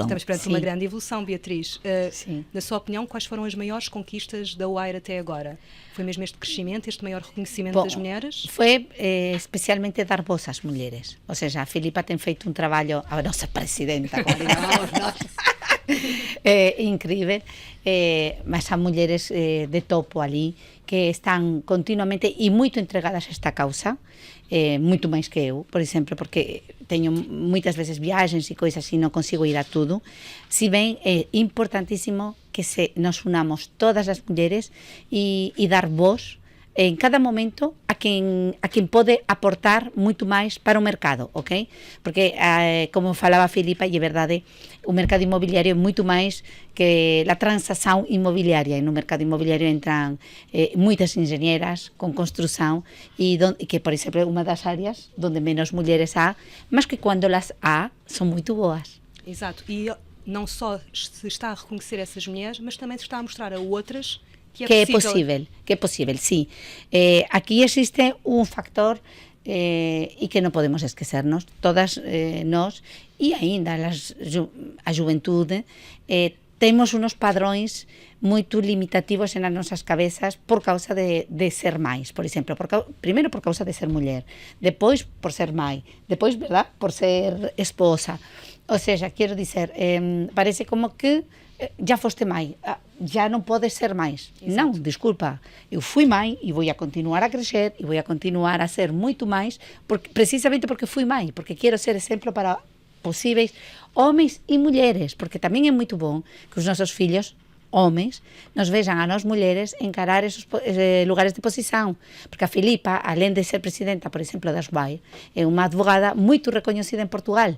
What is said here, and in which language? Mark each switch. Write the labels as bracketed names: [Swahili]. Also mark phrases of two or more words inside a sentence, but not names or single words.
[Portuguese] Estamos perante uma grande evolução, Beatriz. Na sua opinião, quais foram as maiores conquistas da Wire até agora? Foi mesmo este crescimento, este maior reconhecimento das mulheres? Foi especialmente dar voz às mulheres. Ou seja, a Filipa tem feito um trabalho, a nossa presidenta, como chamamos nós, incrível, mas há mulheres de topo ali que [Galician] están continuamente e moito entregadas a esta causa, moito máis que eu, por exemplo, porque teño moitas veces viaxes e coisas e non consigo ir a tudo. Si ben é importantísimo que nos unamos todas as mulleres e dar voz en cada momento a quen pode aportar moito máis para o mercado, ok? Porque, como falaba Filipa, e é verdade, o mercado inmobiliario é moito máis que a transación inmobiliaria. E no mercado inmobiliario entran moitas engenheiras con construción e que, por exemplo, é unha das áreas onde menos mulleres há, mas que quando las há, son moito boas. [Portuguese] Exato, e não só se está a reconhecer essas mulheres, mas também se está a mostrar a outras que é [Galician] posible, sí. Aquí existe un factor e que non podemos esquecernos, todas nós, e aínda a juventude, temos unos padrões moito limitativos nas nosas cabezas por causa de ser máis, por exemplo, primeiro por causa de ser muller, [Portuguese] depois por ser mãe, depois, verdad, por ser esposa. Ou seja, quero dizer, parece como que já foste mãe, já non podes ser máis. [Galician] Non, desculpa, eu fui mãe e vou a continuar a crescer e vou a continuar a ser moito máis, precisamente porque fui mãe, porque quero ser exemplo para possíveis homens e mulleres, porque tamén é moito bom que os nosos fillos homens nos vexan a nós mulleres encarar esos lugares de posición, porque a Filipa, alén de ser presidenta, por exemplo, da SBAI, é unha advogada moito recoñecida en Portugal.